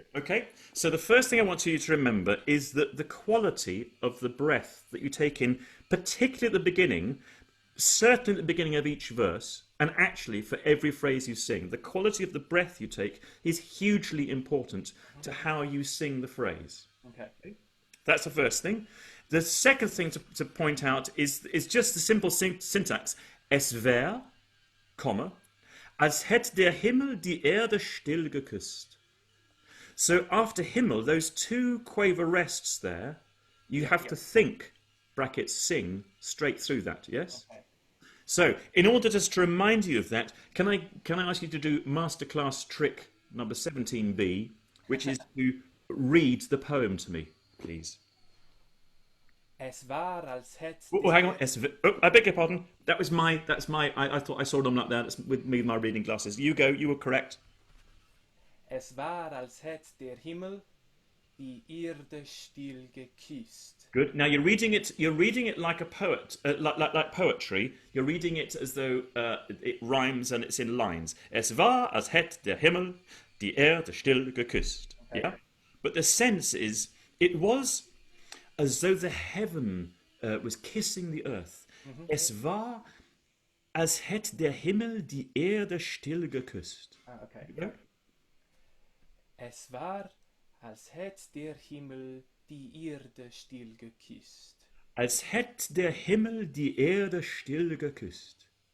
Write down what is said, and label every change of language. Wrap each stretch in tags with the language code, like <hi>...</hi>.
<en>Okay, so the first thing I want you to remember is that the quality of the breath that you take in, particularly at the beginning, certainly at the beginning of each verse, and actually for every phrase you sing, the quality of the breath you take is hugely important to how you sing the phrase. Okay. That's the first thing. The second thing to point out is just the simple syntax.</en> <de>Es wär, comma, als hätt der Himmel die Erde still geküsst.</de> <en>So after Himmel, those two quaver rests there, you have to think, brackets, sing, straight through that, yes? Okay. So, in order just to remind you of that, can I ask you to do Masterclass trick number 17B, which is to read the poem to me, please?</en> <de>Es war, als hätt...</de> <en>Oh, hang on. I beg your pardon. I thought I saw them like that. That's with me, my reading glasses. You go. You were correct.</en> <de>Es war, als hätt der Himmel die Erde still geküsst.</de> <en>Good. Now you're reading it. You're reading it like a poet, like poetry. You're reading it as though it rhymes and it's in lines.</en> <de>Es war, als hätt der Himmel die Erde still geküsst.</de> <en>Okay. Yeah. But the sense is, it was as though the heaven was kissing the earth. Mm-hmm.</en> <de>Es war, als hätt der Himmel die Erde still geküsst.</de> <en>Okay. Yeah.</en> <de>Es war, als hätt der Himmel die Erde still geküsst. Als hätt der Himmel die Erde still geküsst.</de>